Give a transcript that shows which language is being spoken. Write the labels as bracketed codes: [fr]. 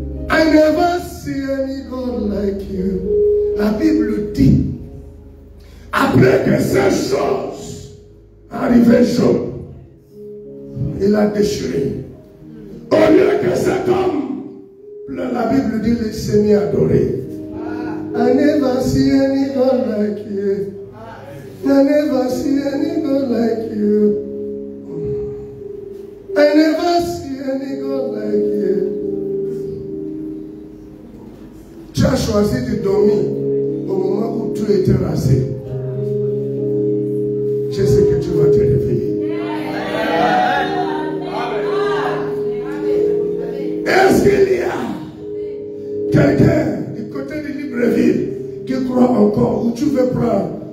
[en] I never see any God like you. [fr] La Bible dit, après que ces choses arrivaient Job, il a déchiré. Au lieu que cet homme, la Bible dit, il s'est mis à adorer. [en] I never see any God like you. I never see any God like you. I never see any God like you. [fr] Tu as choisi de dormir au moment où tout était rasé. Je sais que tu vas te réveiller. Est-ce qu'il y a quelqu'un du côté de Libreville qui croit encore, où tu veux prendre?